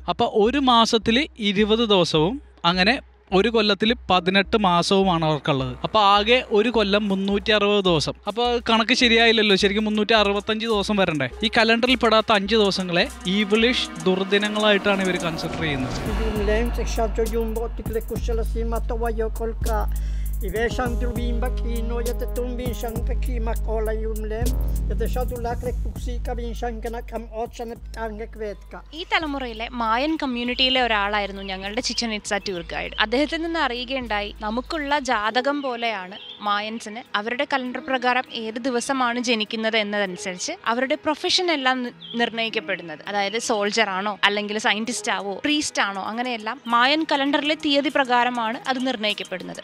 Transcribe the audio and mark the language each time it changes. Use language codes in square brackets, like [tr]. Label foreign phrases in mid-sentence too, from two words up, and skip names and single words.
[ml] അപ്പൊ ഒരു മാസത്തിൽ 20 ദിവസവും അങ്ങനെ ഒരു കൊല്ലത്തിൽ 18 മാസവുമാണ് അവർക്കുള്ളത്. അപ്പോൾ ആകെ ഒരു കൊല്ലം 360 ദിവസം. അപ്പോൾ കണക്ക് ശരിയായില്ലല്ലോ, ശരിക്കും 365 ദിവസം വരണ്ടേ. ഈ കലണ്ടറിൽ പെടാത്ത 5 ദിവസങ്ങളെ ഈവിളിഷ് ദുർദിനങ്ങളായിട്ടാണ് ഇവർ കൺസിഡർ ചെയ്യുന്നത്. I ve shantrubin bakino yate tumbin shanpeki makola yumlem yate shatulaklek puksika bin shankana kam otchanet angekvetka. ഈ തലമുറയിലെ മായൻ കമ്മ്യൂണിറ്റിയിലെ ഒരാളായിരുന്നു ഞങ്ങളുടെ ചിച്ചൻ ഇറ്റ്സ [en] tour guide. [ml] അദ്ദേഹത്തിൽ നിന്ന് അറിയുകയുണ്ടായി, നമുക്കുള്ള ജാതകം പോലെയാണ് മായൻസിന് അവരുടെ കലണ്ടർ പ്രകാരം ഏത് ദിവസമാണ് ജനിക്കുന്നത് എന്നതനുസരിച്ച് അവരുടെ പ്രൊഫഷൻ എല്ലാം നിർണ്ണയിക്കപ്പെടുന്നത്. അതായത് സോൾജർ ആണോ അല്ലെങ്കിൽ സയന്റിസ്റ്റ് ആവോ പ്രീസ്റ്റ് ആണോ അങ്ങനെയെല്ലാം മായൻ കലണ്ടറിലെ തീയതി പ്രകാരമാണ് അത് നിർണ്ണയിക്കപ്പെടുന്നത്.